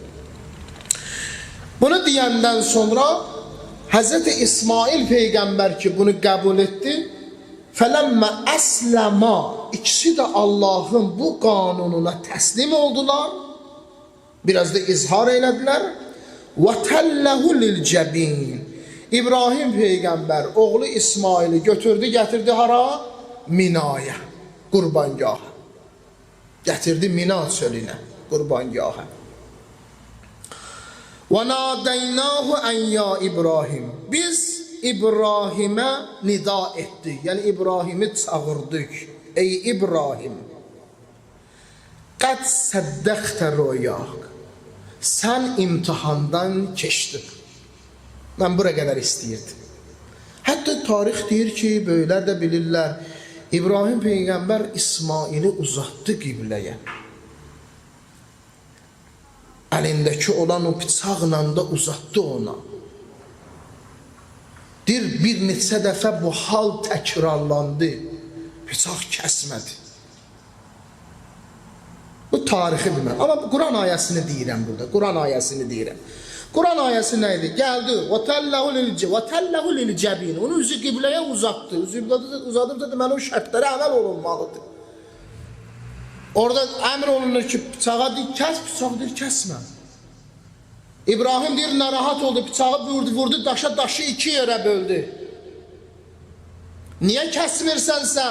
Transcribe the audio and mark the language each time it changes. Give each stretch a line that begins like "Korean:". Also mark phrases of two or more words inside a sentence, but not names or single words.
Azerbaijani: Bunu deyəndən sonra Həzrəti İsmail Peyğəmbər ki, bunu qəbul etdi,
Arabic: فلما أسلما,
Azerbaijani: ikisi də Allahın bu qanununa təslim oldular, biraz da izhar elədilər.
Arabic: وَتَلَّهُ لِلْجَبِينَ
Azerbaijani: İbrahim Peyğəmbər oğlu İsmail'i götürdü, gətirdi hara? Minaya, qurbangaha. Gətirdi Mina çölünə, qurbangaha.
Arabic: وَنَادَيْنَاهُ اَنْ يَا İbrahim.
Azerbaijani: Biz İbrahim'e nida etdik. Yəni İbrahim'i çağırdık. Ey İbrahim,
Arabic: قَدْ سَدَّقْتَ رُؤْيَاكَ.
Azerbaijani: Sən imtihandan keçdin. Mən bura qədər istəyirdim. Hətta tarix deyir ki, böyüklər də bilirlər, İbrahim Peyğəmbər İsmail'i uzatdı qibləyə. Əlindəki olan o bıçaqla da uzatdı ona. Deyir, bir neçə dəfə bu hal təkrarlandı. Bıçaq kəsmədi. Bu tarixi bilməm. Amma Quran ayəsini deyirəm burada. Quran ayəsini deyirəm. Quran ayəsi nə idi? Gəldi.
Arabic: وَتَلَّهُ لِلْجَبِينَ
Azerbaijani: Onu üzü qibləyə uzatdı. Üzü uzadıb da deməli o şərtlərə əməl olunmalıdır. Orada əmr olunur ki, bıçağa deyir, kəs, bıçaq deyir, kəsmə. İbrahim deyir, narahat oldu, bıçağı vurdu, daşı iki yerə böldü. Niyə kəsmirsən sən?